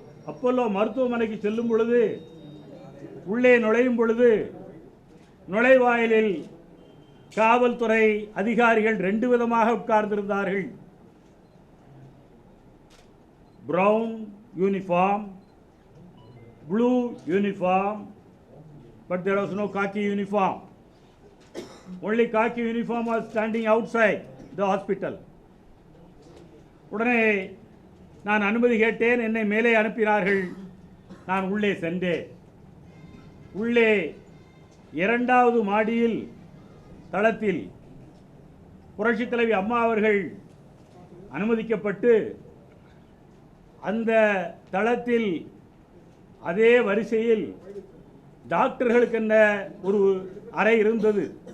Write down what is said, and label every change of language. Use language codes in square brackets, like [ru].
[ta] Apollo மருத்துவமனைக்கு செல்லும் பொழுது, உள்ளே நுழையும் பொழுது நுழைவாயிலில் காவல்துறை அதிகாரிகள் 2 விதமாக உட்கார்ந்திருந்தார்கள். [en] brown uniform, blue uniform, but there was no khaki uniform. Only khaki uniform was standing outside the hospital. [ta] உடனே நான் அனுமதி கேட்டேன். என்னை மேலே அனுப்பினார்கள். நான் உள்ளே சென்றேன். உள்ளே இரண்டாவது மாடியில் தளத்தில் புரட்சித் தலைவி அம்மா அவர்கள் அனுமதிக்கப்பட்டு அந்த தளத்தில் அதே வரிசையில் டாக்டர்களுக்கென்ன ஒரு அறை இருந்தது.